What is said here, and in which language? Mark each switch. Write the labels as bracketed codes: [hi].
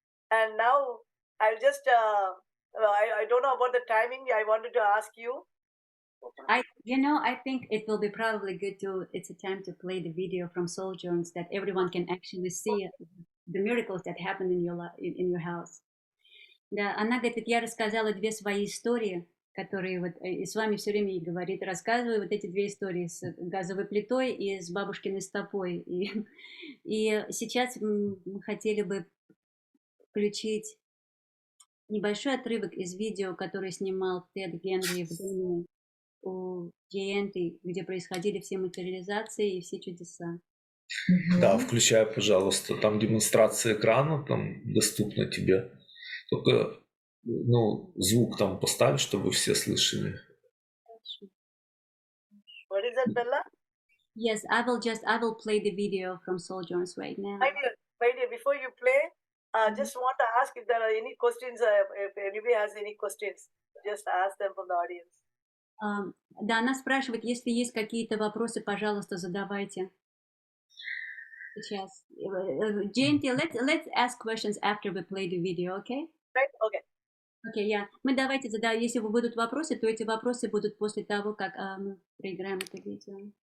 [en] And now I'll just, I don't know about the timing, I wanted to ask you. I think it will be probably good it's a time to play the video from Sojourns that everyone can actually see the miracles that happen in your house. [ru] Да, она говорит, я рассказала 2 свои истории, которые вот и с вами все время говорит, рассказываю вот эти 2 истории с газовой плитой и с бабушкиной стопой. И сейчас мы хотели бы включить небольшой отрывок из видео, который снимал Тед Генри в доме у Джаянти, где происходили все материализации и все чудеса. Да, включай, пожалуйста. Там демонстрация экрана, там доступна тебе. Только, звук там поставь, чтобы все слышали. [en] What is that, Bella? Yes, I will play the video from Sojourn's right now. My dear, before you play, just want to ask if there are any questions, if anybody has any questions, just ask them from the audience. [ru] Да, она спрашивает, если есть какие-то вопросы, пожалуйста, задавайте. Сейчас. [en] Jayanthi, let's ask questions after we play the video, okay? Right? Okay. [ru] Окей, мы давайте задаем, если будут вопросы, то эти вопросы будут после того, как мы проиграем это видео.